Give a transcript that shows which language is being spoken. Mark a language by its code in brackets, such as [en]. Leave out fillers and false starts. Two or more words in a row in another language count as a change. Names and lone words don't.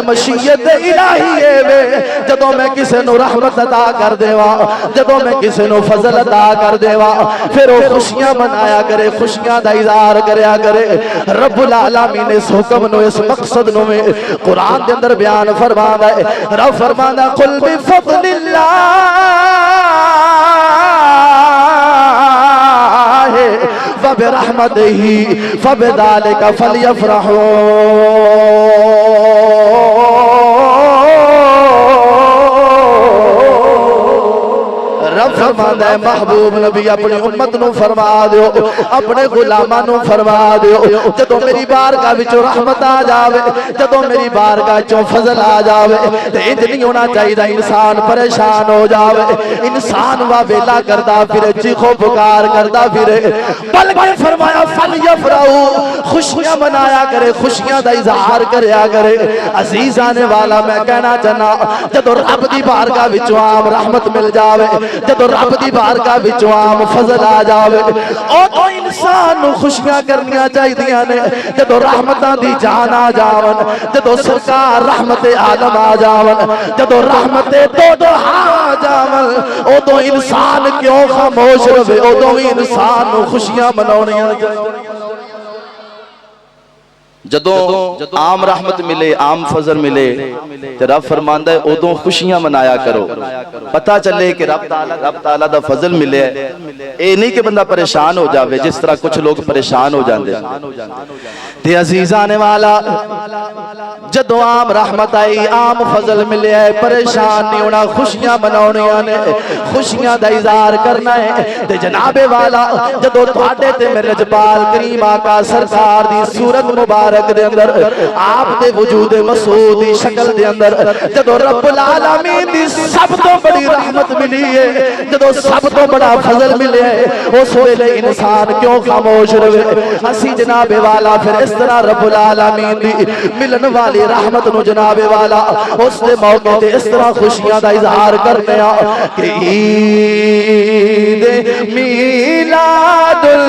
[pa] مشیت الہی ہے وے جدو میں کسے نو رحمت عطا کر دیواں جدو میں کسے نو فضل عطا کر دیواں پھر وہ خوشیاں منایا کرے خوشیاں دا اظہار کریا کرے رب العالمین اس حکم نو اس مقصد نو میں قرآن دے اندر بیان فرمانا ہے رب فرمانا [ar] قل بفضل اللہ وَبِرَحْمَتِهِ فَبِذَلِكَ فَلْيَفْرَحُوا [pa] رب فرماتا ہے محبوب نبی اپنی امت نو فرما دیو اپنے غلاماں نو فرما دیو جدو میری بارگاہ وچوں رحمت آ جاوے جدو میری بارگاہ وچوں فضل آ جاوے تے انج نہیں ہونا چاہیے انسان پریشان ہو جاوے انسان وا ویلا کردا پھرے چیخو پکار کردا پھرے بلکہ فرمایا فلیفرحوا خوشیاں منایا کرے خوشیاں دا اظہار کریا کرے عزیز آنے والا میں کہنا چاہنا جدو رب دی بارگاہ وچوں عام رحمت مل جاوے جدو رب دی بارگاہ وچوں عام فضل آ جاوے او تو انسان نو خوشیاں کرنیاں چاہیدیاں نے جدو رحمتاں دی جان آ جاون جدو سرکار رحمت عالم آ جاون جدو رحمت دو آ جاون او تو انسان کیوں خاموش رہے او تو انسان نو خوشیاں مناونیاں چاہیدیاں جدو عام رحمت ملے عام فضل ملے تو رب فرماندا ہے ادوں خوشیاں منایا کرو پتہ چلے کہ رب تعالیٰ دا فضل ملے اے نہیں کہ بندہ پریشان ہو جاوے جس طرح کچھ لوگ پریشان ہو جاندے تے عزیز آنے والا جدو عام رحمت آئی عام فضل ملے ہے پریشان نہیں ہونا خوشیاں مناونیاں نے خوشیاں دا اظہار کرنا ہے تے جناب والا جدو تواڈے تے میرے جبال کریم آقا سرکار دی صورت مبارک دے اندر آپ دے وجود مسعود دی شکل دے اندر جدو رب العالمین دی سب تو بڑی رحمت ملی ہے جدو سب تو بڑا فضل ملے ہے اس ویلے انسان کیوں خاموش رہے اسی جناب والا پھر اس طرح رب العالمین دی ملن والی رحمت نو جناب والا اس دے موقع تے اس طرح خوشیاں دا اظہار کرنے کہ عید میلاد